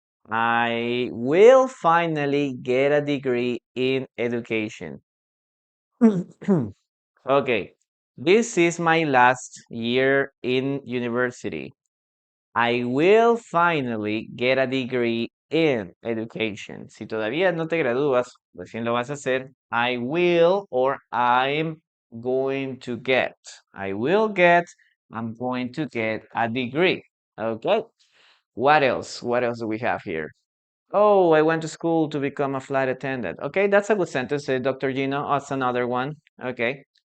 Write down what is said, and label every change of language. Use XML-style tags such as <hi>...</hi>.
<en>I will finally get a degree in education. Okay, this is my last year in university. I will finally get a degree in education.</en> <es>Si todavía no te gradúas, recién lo vas a hacer.</es> <en>I will or I'm going to get. I will get, I'm going to get a degree. Okay. What else? What else do we have here? Oh, I went to school to become a flight attendant. Okay, that's a good sentence, Dr. Gino. That's another one. Okay.</en>